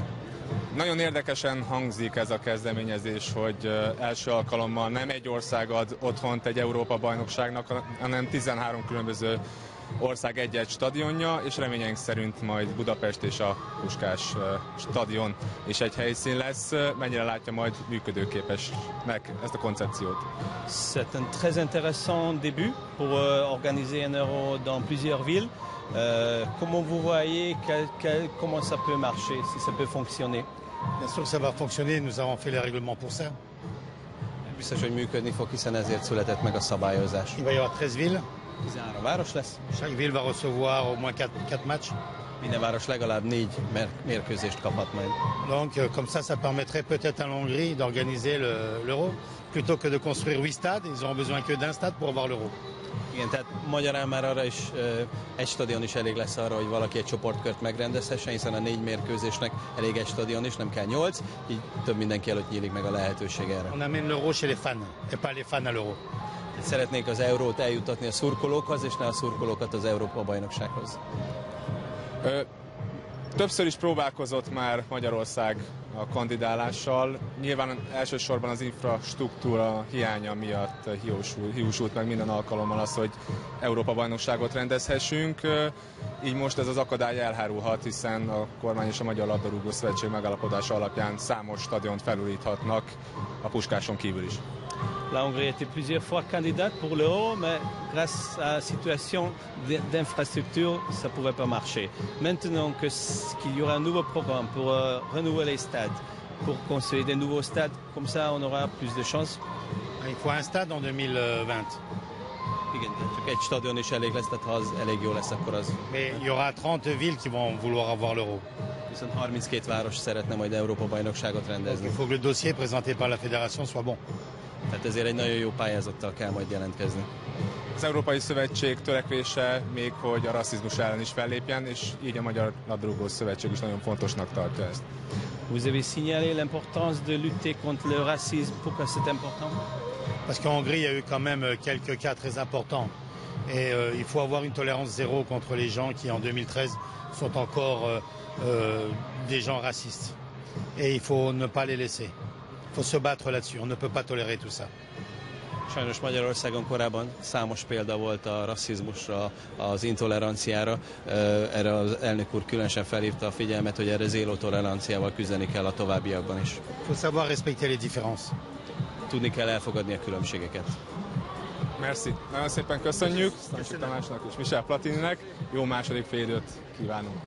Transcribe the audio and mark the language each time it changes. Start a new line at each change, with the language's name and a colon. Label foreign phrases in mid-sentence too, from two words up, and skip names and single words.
Hungarian: Nagyon érdekesen hangzik ez a kezdeményezés, hogy első alkalommal nem egy ország ad otthont egy Európa-bajnokságnak, hanem 13 különböző ország egy-egy stadionja, és reményeink szerint majd Budapest és a Puskás stadion is egy helyszín lesz. Mennyire látja majd működőképesnek ezt a koncepciót?
French: C'est un très intéressant début pour organiser un Euro dans plusieurs villes. Comment vous voyez, comment ça peut marcher, si ça peut fonctionner? Bien sûr que ça va fonctionner, nous avons fait les règlements pour ça.
Hungarian: Biztos, hogy működni fog, hiszen ezért született meg a szabályozás.
French: Il va y avoir 13 villes.
Hungarian: 13 város lesz.
French: Chaque ville va recevoir au moins 4 matchs.
Hungarian: Minden város legalább 4 mérkőzést kaphat majd.
French: Donc comme ça permettrait peut-être à l'Hongrie d'organiser l'Euro plutôt que de construire 8 stades. Ils auront besoin que d'un stade pour avoir l'Euro.
Hungarian: Igen, tehát magyarán már arra is egy stadion is elég lesz arra, hogy valaki egy csoportkört megrendezhessen, hiszen a 4 mérkőzésnek elég egy stadion is, nem kell 8, így több mindenki előtt nyílik meg a lehetőség erre.
French: On amène l'Euro chez les fans, et pas les fans à l'Euro.
Hungarian: Szeretnék az eurót eljutatni a szurkolókhoz, és ne a szurkolókat az Európa-bajnoksághoz. Többször is próbálkozott már Magyarország a kandidálással. Nyilván elsősorban az infrastruktúra hiánya miatt hiúsult meg minden alkalommal az, hogy Európa-bajnokságot rendezhessünk. Így most ez az akadály elhárulhat, hiszen a kormány és a Magyar Labdarúgó Szövetség megállapodása alapján számos stadiont felújíthatnak a Puskáson kívül is.
French: La Hongrie était plusieurs fois candidate pour l'Euro, mais grâce à la situation d'infrastructure, ça ne pouvait pas marcher. Maintenant qu'il y aura un nouveau programme pour renouveler les stades, pour construire des nouveaux stades, comme ça on aura plus de chances. Il faut un stade en 2020.
Hungarian: Igen, csak egy stadion is elég lesz, tehát ha az elég jó lesz, akkor az.
French: Mais il y aura 30 villes qui vont vouloir avoir l'Euro.
Hungarian: Viszont 32 város szeretne majd Európa-bajnokságot rendezni.
French: Il faut que le dossier présenté par la fédération soit bon.
Hungarian: Tehát ezért egy nagyon jó pályázattal kell majd jelentkezni. Az Európai Szövetség törekvése még, hogy a rasszizmus ellen is fellépjen, és így a Magyar Labdarúgó Szövetség is nagyon fontosnak tartja ezt.
French: Vous avez signalé l'importance de lutter contre le racisme. Pourquoi c'est important? Parce qu'en Hongrie, il y a eu quand même quelques cas très importants. Et il faut avoir une tolérance zéro contre les gens qui, en 2013, sont encore des gens racistes. Et il faut ne pas les laisser. Il faut se battre là-dessus. On ne peut pas tolérer tout ça.
Hungarian: Sajnos Magyarországon korábban számos példa volt a rasszizmusra, az intoleranciára. Erre az elnök úr különösen felhívta a figyelmet, hogy erre zéró toleranciával küzdeni kell a továbbiakban is.
French: Il faut savoir respecter les différences.
Hungarian: Tudni kell elfogadni a különbségeket.
French: Merci.
Hungarian: Nagyon szépen köszönjük Stancsik Tamásnak és Michel Platininek. Jó második félidőt kívánunk.